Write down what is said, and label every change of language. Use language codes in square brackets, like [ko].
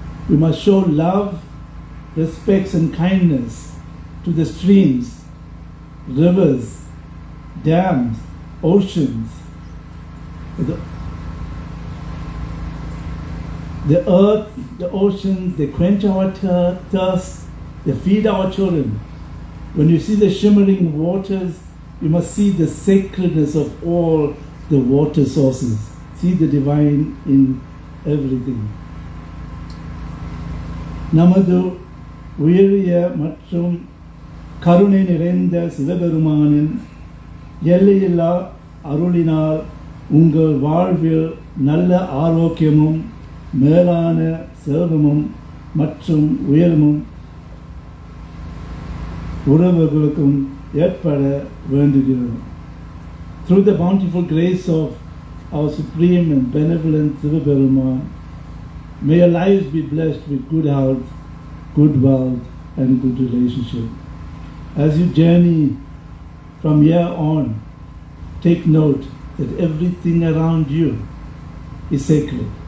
[en] We must show love, respect and kindness to the streams, rivers, dams, oceans, the earth, the oceans. They quench our thirst, they feed our children. When you see the shimmering waters, you must see the sacredness of all the water sources. See the divine in everything. [ta] நமது உயரிய மற்றும் கருணை நிறைந்த சிவபெருமானின் எல்லையில்லா அருளினால் உங்கள் வாழ்வில் நல்ல ஆரோக்கியமும் மேலான செல்வமும் மற்றும் உயர்வும் உறவுகளுக்கும் ஏற்பட வேண்டுகிறோம். [en] Through the bountiful grace of our supreme and benevolent Sivaperuman, may your lives be blessed with good health, good wealth and good relationship. As you journey from here on, take note that everything around you is sacred.